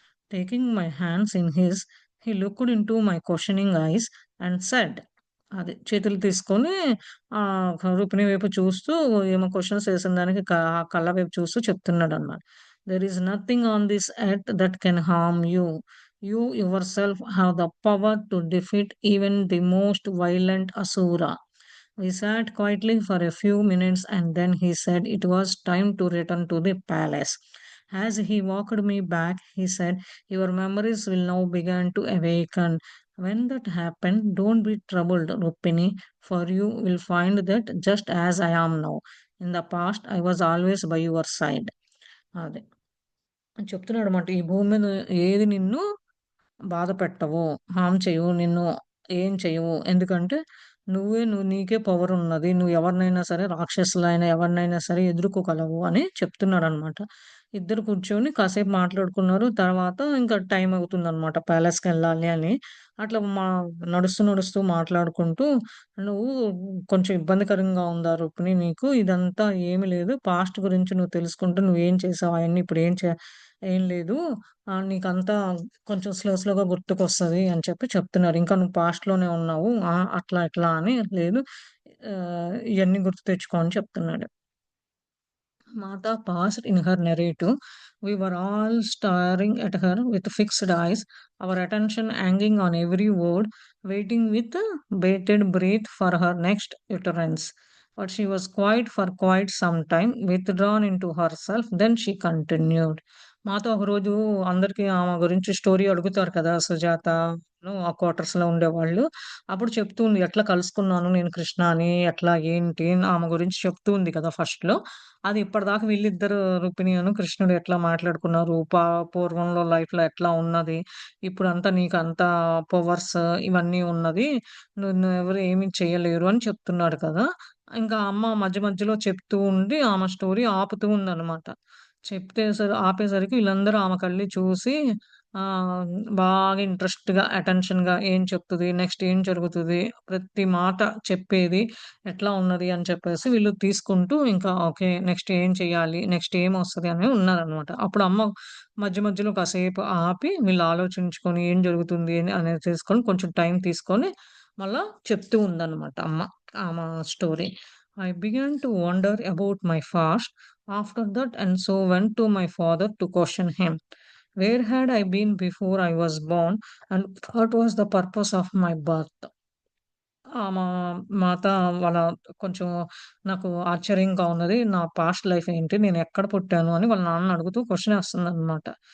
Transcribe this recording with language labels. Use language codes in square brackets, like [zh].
[en] taking my hands in his, he looked into my questioning eyes and said [te] అది చేతులు తీసుకొని రుక్మిణి వైపు చూస్తూ ఏమో క్వెషన్స్ ఏసిన దానికి కళ్ళ వైపు చూస్తూ చెప్తున్నాడనమాట. [en] "There is nothing on this earth that can harm you. You yourself have the power to defeat even the most violent Asura." We sat quietly for a few minutes and then he said it was time to return to the palace. As he walked me back, he said, "Your memories will now begin to awaken. When that happens, don't be troubled, Rupini, for you will find that just as I am now. In the past, I was always by your side." [te] అదే చెప్తున్నాడన్నమాట. ఈ భూమి మీద ఏది నిన్ను బాధ పెట్టవు, harm చేయవు, నిన్ను ఏం చేయవు. ఎందుకంటే నువ్వు నీకే పవరున్నది. నువ్వు ఎవరినైనా సరే రాక్షసులైనా ఎవరినైనా సరే ఎదుర్కోగలవు అని చెప్తున్నాడనమాట. ఇద్దరు కూర్చొని కాసేపు మాట్లాడుకున్నారు. తర్వాత ఇంకా టైం అవుతుందనమాట ప్యాలెస్‌కెళ్ళాలి అని. అట్లా నడుస్తూ, నడుస్తూ మాట్లాడుకుంటూ "నువ్వు కొంచెం ఇబ్బందికరంగా ఉందా రుక్మిణి నీకు? ఇదంతా ఏమి లేదు. పాస్ట్ గురించి నువ్వు తెలుసుకుంటూ నువ్వేం చేసావు అయన్నీ ఇప్పుడు ఏం లేదు. నీకంతా కొంచెం స్లోగా గుర్తుకొస్తది" అని చెప్తున్నారు. ఇంకా నువ్వు పాస్ట్‌లోనే ఉన్నావు. అట్లా ఇట్లా అని లేదు. ఇయన్నీ గుర్తు తెచ్చుకో అని చెప్తున్నాడు. [en] Martha paused in her narrative. We were all staring at her with fixed eyes, our attention hanging on every word, waiting with bated breath for her next utterance. But she was quiet for quite some time, withdrawn into herself. Then she continued. [te] మాతో ఒకరోజు అందరికీ ఆమె గురించి story అడుగుతారు కదా! సుజాతను ఆ క్వార్టర్స్‌లో ఉండేవాళ్ళు. అప్పుడు చెప్తూ ఉంది. ఎట్లా కలుసుకున్నాను నేను కృష్ణని, ఎట్లా ఏంటి ఆమె గురించి చెప్తూ ఉంది కదా! ఫస్ట్‌లో. అది ఇప్పటిదాకా వీళ్ళిద్దరు రుక్మిణిను, కృష్ణుడు ఎట్లా మాట్లాడుకున్నారు, పూర్వంలో లైఫ్‌లో ఎట్లా ఉన్నది, ఇప్పుడంతా నీకంతా పవర్స్ ఇవన్నీ ఉన్నది. నిన్నెవరు ఏమి చేయలేరు అని చెప్తున్నాడు కదా! ఇంకా అమ్మ మధ్య మధ్యలో చెప్తూ ఉండి ఆమె స్టోరీ ఆపుతూ ఉందనమాట. ఆపేసరికి వీళ్ళందరూ ఆమె కళ్ళి చూసి ఆహ్, బాగా ఇంట్రెస్ట్‌గా, అటెన్షన్‌గా ఏం చెప్తది, నెక్స్ట్ ఏం జరుగుతది, ప్రతి మాట చెప్పేది ఎట్లా ఉన్నది అని చెప్పేసి వీళ్ళు తీసుకుంటూ ఇంకా ఓకే. నెక్స్ట్ ఏం చేయాలి? నెక్స్ట్ ఏమొస్తది అని ఉన్నారనమాట. అప్పుడు అమ్మ మధ్య మధ్యలో కాసేపు ఆపి వీళ్ళు ఆలోచించుకొని ఏం జరుగుతుంది అనేది తెలుసుకొని కొంచెం టైం తీసుకొని మళ్ళా చెప్తూ ఉందనమాట అమ్మ. [en] story. I began to wonder about my past after that and so went to my father to question him. Where had I been before I was born and what was the purpose of my birth? [te] మా మాత వాళ్ళ కొంచెం నాకు ఆశ్చర్యంగా ఉన్నది. నా past life ఏంటి? నేనెక్కడ పుట్టాను? అని వాళ్ళ నాన్నని అడుగుతూ క్వెషన్ ఏస్తుందనమాట.